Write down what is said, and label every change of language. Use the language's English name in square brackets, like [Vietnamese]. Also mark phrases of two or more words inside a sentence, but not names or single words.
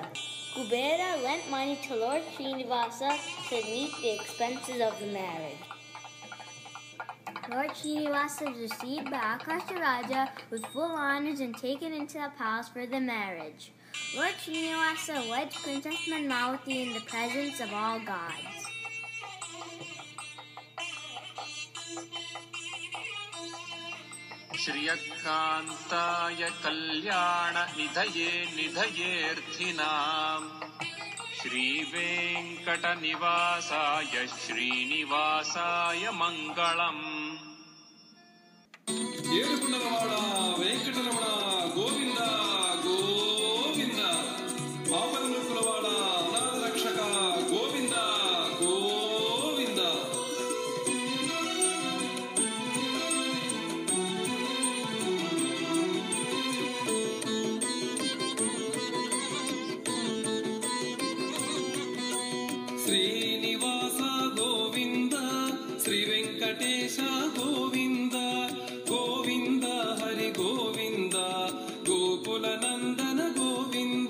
[English] Kubera lent money to Lord Srinivasa to meet the expenses of the marriage. Lord Srinivasa was received by Akasha Raja with full honors and taken into the palace for the marriage. Lord Srinivasa wed Princess Padmavati in the presence of all gods. [Sanskrit] श्रियकान्ताय कल्याण निधये निधयेऽर्थिनाम् श्रीवेङ्कटनिवासाय श्रीनिवासाय मङ्गलम् [Telugu] ఏడుకున్నవాడ వెంకటరమణ గోవింద గోవింద పాపనుకులవాడ అనాథ రక్షక గోవింద గోవింద శ్రీనివాస గోవింద శ్రీ వెంకటేశ గోవింద గోవింద హరి గోవింద గోకుల నందన గోవింద